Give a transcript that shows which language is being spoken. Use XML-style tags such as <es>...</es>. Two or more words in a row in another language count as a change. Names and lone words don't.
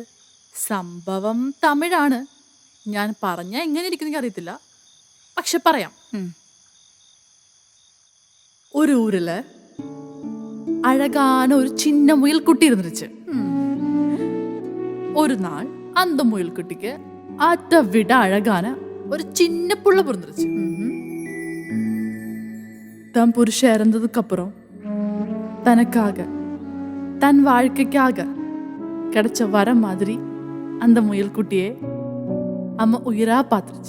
<ml>സംഭവം തമിഴാണ്. ഞാൻ പറഞ്ഞാൽ എങ്ങനെ ഇരിക്കുന്ന അറിയത്തില്ല, പക്ഷെ പറയാം.</ml> <ta>ஒரு ஊரில் அழகான ஒரு சின்ன முயல்குட்டி இருந்திருச்சு. ஒரு நாள் அந்த முயல்குட்டிக்கு அதை விட அழகான ஒரு சின்ன புள்ள பிறந்துருச்சு. தன் புருஷன் இறந்ததுக்கு அப்புறம் தனக்காக தன் வாழ்க்கைக்காக கிடைச்ச வர மாதிரி அந்த முயல்குட்டியே அம்மா உயிரா பார்த்துருச்சு.</ta>